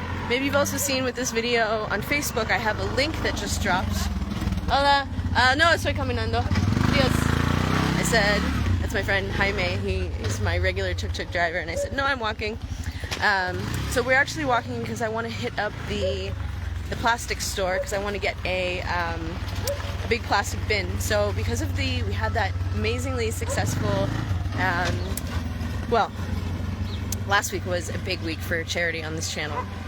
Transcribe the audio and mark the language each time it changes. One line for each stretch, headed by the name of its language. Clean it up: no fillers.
English: Maybe you've also seen with this video on Facebook, I have a link that just dropped.
Spanish: Hola, no estoy caminando. Dios.
English: I said, that's my friend Jaime, he's my regular tuk-tuk driver, and I said, no, I'm walking. So we're actually walking because I want to hit up the plastic store because I want to get a big plastic bin. So because of we had that amazingly successful, well, last week was a big week for charity on this channel.